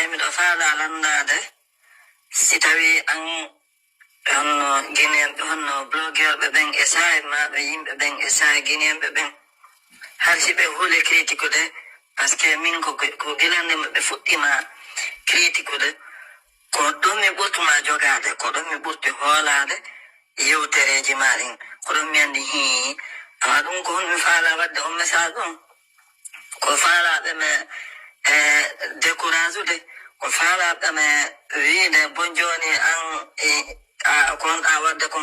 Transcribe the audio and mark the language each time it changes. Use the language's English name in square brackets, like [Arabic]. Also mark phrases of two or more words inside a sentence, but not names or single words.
[Fula] miɗo faala landade si tawi an honno guinéenɓe honno blogueurɓe ɓen e sahi maɓe yimɓe ɓen e sahi guinéenɓe ɓen harsi ɓe huule [French] critique de par ce que [Fula] min ko guilande maɓe fuɗɗima critique de ko ɗum mi ɓurtuma jogade ko ɗum mi ɓurti hoolade yewtereji ma ɗin ko ɗum mi andi hi amma ɗum ko honmi faala wadde on message ɗon ko faalaɓe [French] me décourage [Fula] ude ko faalaɓe me wiide bon joni an kon a wadde kon